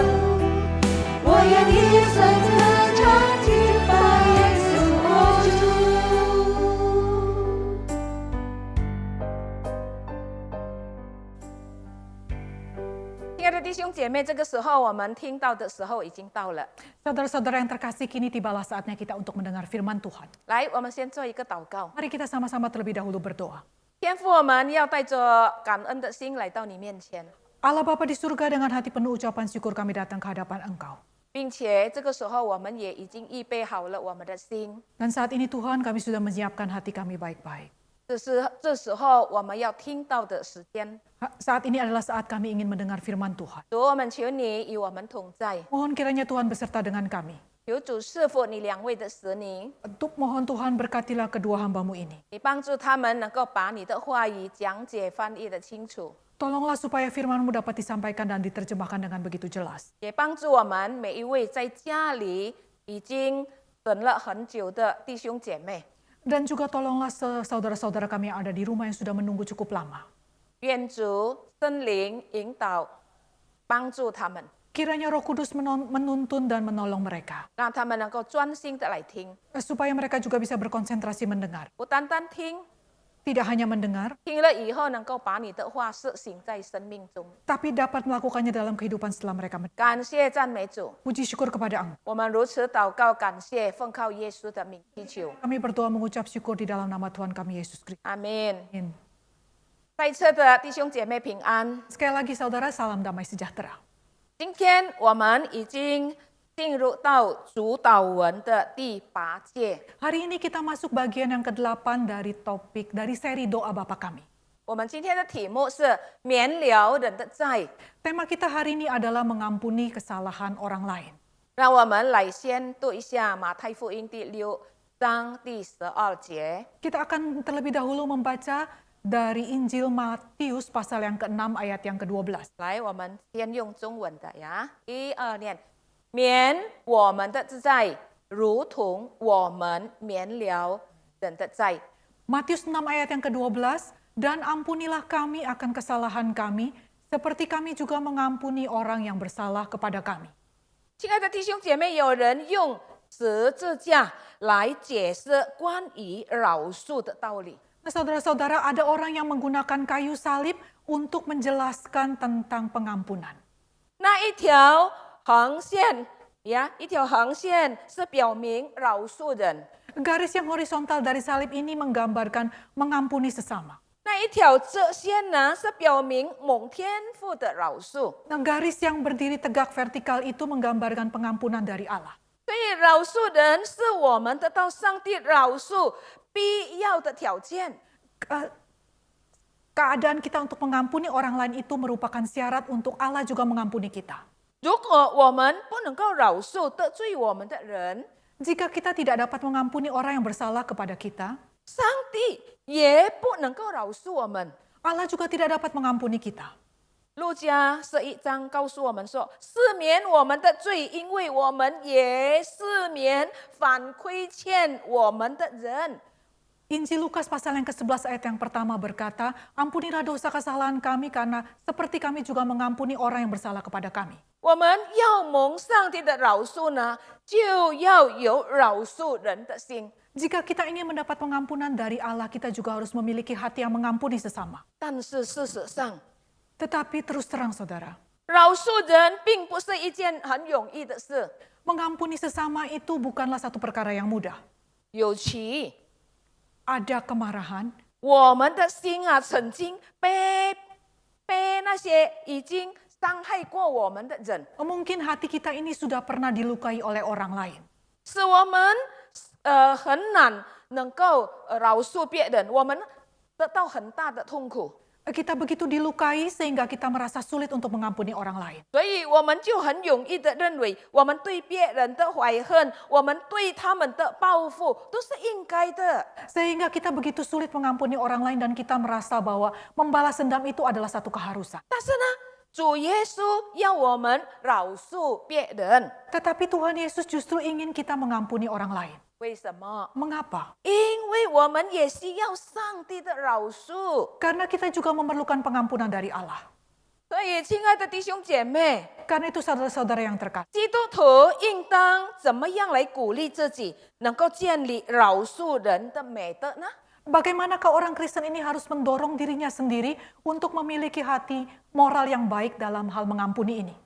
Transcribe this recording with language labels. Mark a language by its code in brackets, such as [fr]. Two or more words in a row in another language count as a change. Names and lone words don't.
[zh] 我愿一生的唱敬拜耶稣我主。亲爱的弟兄姐妹，这个时候我们听到的时候已经到了。 [id] Saudara-saudara yang terkasih, kini tibalah saatnya kita untuk mendengar firman Tuhan. [zh] 来，我们先做一个祷告。 [id] Mari kita sama-sama terlebih dahulu berdoa. [zh] 天父，我们要带着感恩的心来到你面前， [id] Allah Bapa di surga, dengan hati penuh ucapan syukur kami datang ke hadapan Engkau. [zh] 并且这个时候我们也已经预备好了我们的心。 [id] Dan saat ini Tuhan, kami sudah menyiapkan hati kami baik-baik. [zh] 这时候我们要听到的时间， [id] Saat ini adalah saat kami ingin mendengar firman Tuhan. [zh] 主，我们求你与我们同在， [id] Mohon kiranya Tuhan beserta dengan kami. [zh] 求主赐福你两位的使女， [id] Mohon Tuhan berkatilah kedua hamba-Mu ini. [zh] 你帮助他们能够把你的话语讲解翻译的清楚， [id] Tolonglah supaya firman-Mu dapat disampaikan dan diterjemahkan dengan begitu jelas. [zh] 也帮助我们每一位在家里已经等了很久的弟兄姐妹。 [id] Dan juga tolonglah saudara-saudara kami yang ada di rumah yang sudah menunggu cukup lama. [zh] 愿主圣灵引导，帮助他们， [id] Kiranya Roh Kudus menuntun dan menolong mereka. [zh] 让他们能够专心的来听， [id] Supaya mereka juga bisa berkonsentrasi mendengar. [zh] 不单单听， [id] tidak hanya mendengar, [zh] 听了以后能够把你的话实行在生命中。 [id] tapi dapat melakukannya dalam kehidupan setelah mereka mendengar. [zh] 感谢赞美主， [id] Puji syukur kepada Engkau. [zh] 我们如此祷告，感谢，奉靠耶稣的名祈求， [id] Kami berdoa mengucap syukur di dalam nama Tuhan kami Yesus Kristus. [zh] 阿门。 [id] Amin. [zh] 在册的弟兄姐妹平安。 [id] Sekali lagi saudara, salam damai sejahtera. [zh] 今天我们已经进入到主导文的第8节， [id] Hari ini kita masuk bagian yang ke-8 dari topik, dari seri doa Bapa kami. [zh] 我们今天的题目是免了人的债。 [id] Tema kita hari ini adalah mengampuni kesalahan orang lain. [zh] 让我们来先读一下马太福音第6章第12节。 [id] Kita akan terlebih dahulu membaca dari Injil Matius pasal yang ke-6 ayat yang ke-12. [zh] 来，我们先用中文的呀，1、2念，免我们的债，如同我们免了人的债。 [id] Matius 6 ayat yang ke-12, dan ampunilah kami akan kesalahan kami, seperti kami juga mengampuni orang yang bersalah kepada kami. [zh] 亲爱的弟兄姐妹，有人用十字架来解释关于饶恕的道理。 [id] Nah, saudara-saudara, ada orang yang menggunakan kayu salib untuk menjelaskan tentang pengampunan. [zh] 那一条横线呀，一条横线是表明饶恕人， [id] Garis yang horizontal dari salib ini menggambarkan mengampuni sesama. [zh] 那一条直线呢是表明蒙天父的饶恕。 [id] Nah, garis yang berdiri tegak vertikal itu menggambarkan pengampunan dari Allah. [zh] 所以饶恕人是我们得到上帝饶恕必要的条件。 [id] Keadaan kita untuk mengampuni orang lain itu merupakan syarat untuk Allah juga mengampuni kita. [zh] 如果我们不能够饶恕得罪我们的人， [id] Jika kita tidak dapat mengampuni orang yang bersalah kepada kita, [zh] 上帝也不能够饶恕我们。 [id] Allah juga tidak dapat mengampuni kita. [zh] 路加11章告诉我们说，赦免我们的罪，因为我们也赦免反亏欠我们的人。 [id] Injil Lukas pasal yang ke-11 ayat yang pertama berkata, ampunilah dosa kesalahan kami karena seperti kami juga mengampuni orang yang bersalah kepada kami. [zh] 我们要蒙上帝的饶恕呢，就要有饶恕人的心。 [id] Jika kita ingin mendapat pengampunan dari Allah, kita juga harus memiliki hati yang mengampuni sesama. [zh] 但是事实上， [id] Tetapi terus terang saudara, [zh] 饶恕人并不是一件很容易的事， [id] mengampuni sesama itu bukanlah satu perkara yang mudah. [zh] 尤其 [id] Ada kemarahan, [zh] 我们的心啊，曾经被那些已经伤害过我们的人， [id] mungkin hati kita ini sudah pernah dilukai oleh orang lain. [zh] 使我们很难能够饶恕别人，我们得到很大的痛苦。 [id] Kita begitu dilukai sehingga kita merasa sulit untuk mengampuni orang lain. [zh] 所以我们就很容易的认为，我们对别人的怀恨，我们对他们的报复都是应该的。 [id] Sehingga kita begitu sulit mengampuni orang lain dan kita merasa bahwa membalas dendam itu adalah satu keharusan. [zh] 但是呢，主耶稣要我们饶恕别人， [id] Tetapi Tuhan Yesus justru ingin kita mengampuni orang lain. [zh] 为什么？ [id] Mengapa? [zh] 因为我们也需要上帝的饶恕。 [id] Karena kita juga memerlukan pengampunan dari Allah. [zh] 所以，亲爱的弟兄姐妹， [id] Karena itu saudara-saudara yang terkasih, [zh] 基督徒应当怎么样来鼓励自己，能够建立饶恕人的美德呢？ [id] bagaimanakah orang Kristen ini harus mendorong dirinya sendiri untuk memiliki hati moral yang baik dalam hal mengampuni ini?